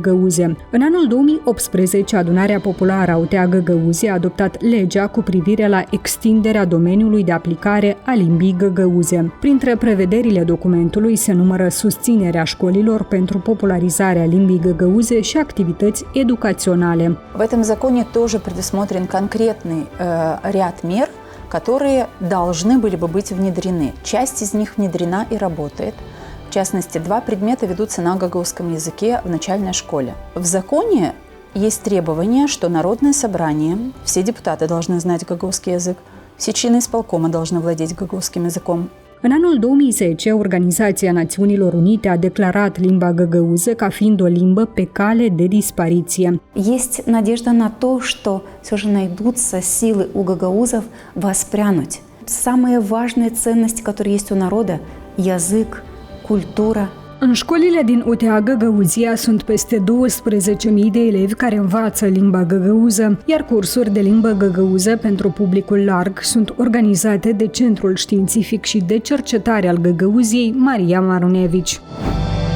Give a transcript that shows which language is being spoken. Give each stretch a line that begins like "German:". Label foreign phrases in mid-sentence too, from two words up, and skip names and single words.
Romanian: În anul 2018, Adunarea Populară a UTA Găgăuze a adoptat legea cu privire la extinderea domeniului de aplicare a limbii găgăuze. Printre prevederile documentului se numără susținerea școlilor pentru popularizarea limbii găgăuze și activități educaționale.
Russian: В этом законе тоже предусмотрен конкретный ряд мер, которые должны были бы быть внедрены. Часть из них внедрена и работает. В частности, 2 предмета ведутся на гагаузском языке в начальной школе. В законе есть требование, что Народное собрание, все депутаты должны знать гагаузский язык, все члены исполкома должны владеть гагаузским языком.
Romanian: În anul 2010, Organizația Națiunilor Unite a declarat limba găgăuză ca fiind o limbă pe cale de dispariție.
Russian: Есть надежда на то, что все же найдутся силы у гагаузов воспрянуть. Самая важная ценность, которая есть у народа – язык, культура.
Romanian: În școlile din UTA Găgăuzia sunt peste 12.000 de elevi care învață limba găgăuză, iar cursuri de limbă găgăuză pentru publicul larg sunt organizate de Centrul Științific și de Cercetare al Găgăuziei Maria Marunevici.